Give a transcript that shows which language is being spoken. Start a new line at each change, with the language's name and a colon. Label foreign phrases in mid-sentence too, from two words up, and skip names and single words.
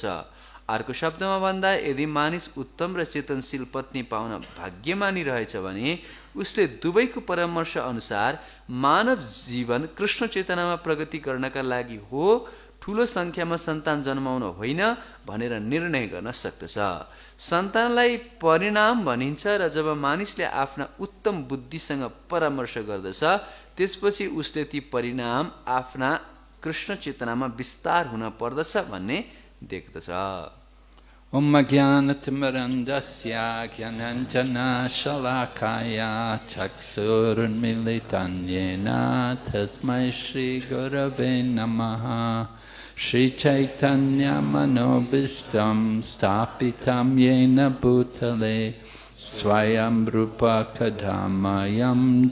Nepali: अर्को शब्दमा भन्दा यदि मानिस उत्तम र चेतनशील पत्नी पाउन भाग्यमानी रहेछ भने उसले दुवैको परामर्श अनुसार मानव जीवन कृष्ण चेतनामा प्रगति गर्नका लागि हो, ठूलो सङ्ख्यामा सन्तान जन्माउन होइन भनेर निर्णय गर्न सक्दछ। सन्तानलाई परिणाम भनिन्छ र जब मानिसले आफ्ना उत्तम बुद्धिसँग परामर्श गर्दछ त्यसपछि उसले ती परिणाम आफ्ना कृष्ण चेतनामा विस्तार हुन पर्दछ भन्ने देख्दछ।
Sanskrit: ॐ ज्ञानतिमिरान्धस्य ज्ञानाञ्जन शलाकया चक्षुरुन्मीलितं येन तस्मै श्री गुरवे नमः श्री चैतन्य मनोऽभीष्टं स्थापितं येन भूतले स्वयं रूप कदा मह्यं